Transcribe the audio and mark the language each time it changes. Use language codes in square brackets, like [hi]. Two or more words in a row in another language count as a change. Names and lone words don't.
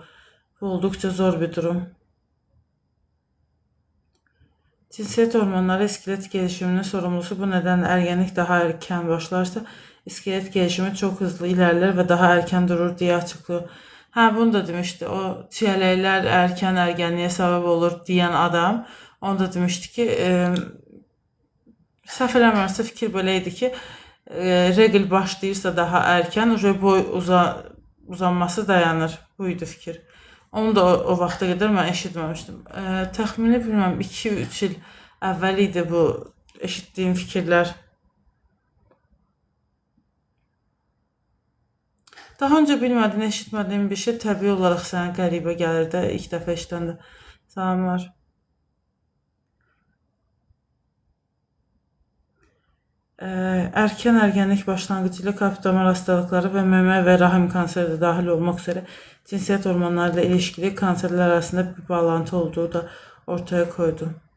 [tr] Bu oldukça zor bir durum. Cinsiyet hormonları iskelet gelişiminin sorumlusu. Bu nedenle ergenlik daha erken başlarsa iskelet gelişimi çok hızlı ilerler ve daha erken durur diye açıklıyor. Ha, bunu da demişti. O çiyələklər erken ergenliğe sebep olur diyen adam. [az] Onu da demişti ki səhv eləmirəmsə fikir belə idi ki regl başlayırsa daha erken boy uzanması dayanır. Buydu fikir. Onu da o vaxta qədər mən eşitməmişdim. Təxmini bilməm 2-3 il əvvəl idi bu eşitdiyim fikirlər. [tr] Daha önce [az] bilmədiyin, eşitmədiyin bir şey təbii olaraq sənə qəribə gəlir də ilk dəfə eşidəndə. Salamlar. [tr] Erken ergenlik başlangıcıyla kalp damar hastalıkları ve meme ve rahim kanseri de dahil olmak üzere cinsiyet hormonlarıyla ilişkili kanserler arasında bir bağlantı olduğu da ortaya koydu.